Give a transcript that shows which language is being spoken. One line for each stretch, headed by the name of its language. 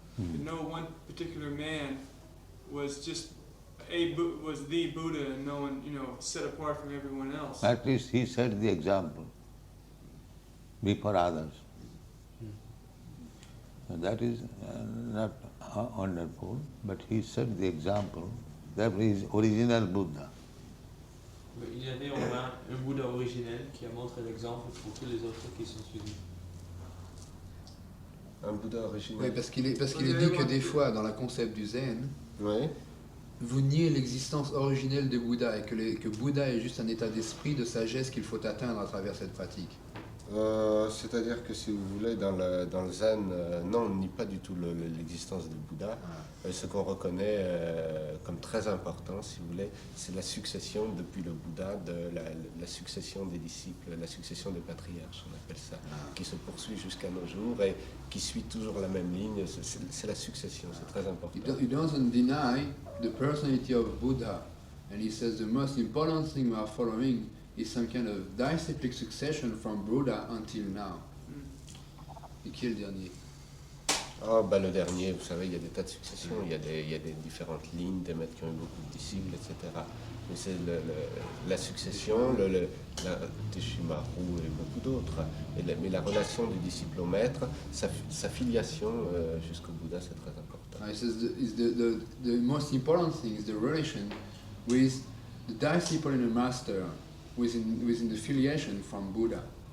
English: But no one particular man was just was the Buddha, and no one, set apart from everyone else. At least he set the example before others. So that is not wonderful, but he set the example. That is original Buddha.
French: Il y avait au moins un Bouddha originel qui a montré l'exemple pour tous les autres qui sont suivis. Un Bouddha original. Oui, parce qu'il est dit que des fois, dans le concept du Zen, vous niez l'existence originelle de Bouddha et que Bouddha est juste un état d'esprit, de sagesse qu'il faut atteindre à travers cette pratique. C'est-à-dire que si vous voulez, dans le Zen, non, on nie pas du tout l'existence de Bouddha. Ce qu'on reconnaît comme très important, si vous voulez, c'est la succession depuis le Bouddha, la succession des disciples, la succession des patriarches, on appelle ça, qui se poursuit jusqu'à nos jours et qui suit toujours la même ligne. C'est la succession, c'est très important.
English: He doesn't deny the personality of Buddha, and he says the most important thing we are following is some kind of disciplic succession from Buddha until now.
French: Et qui est le dernier? Ah, bah, le dernier, vous savez, il y a des tas de successions, il y a des différentes lignes, des maîtres qui ont eu beaucoup de disciples, etc. Mais c'est la succession, la Teshimaru et beaucoup d'autres. Mais la relation du disciple au maître, sa filiation jusqu'au Bouddha, c'est très important.
English: He says the most important thing is the relation with the disciple and the master within the filiation from Buddha.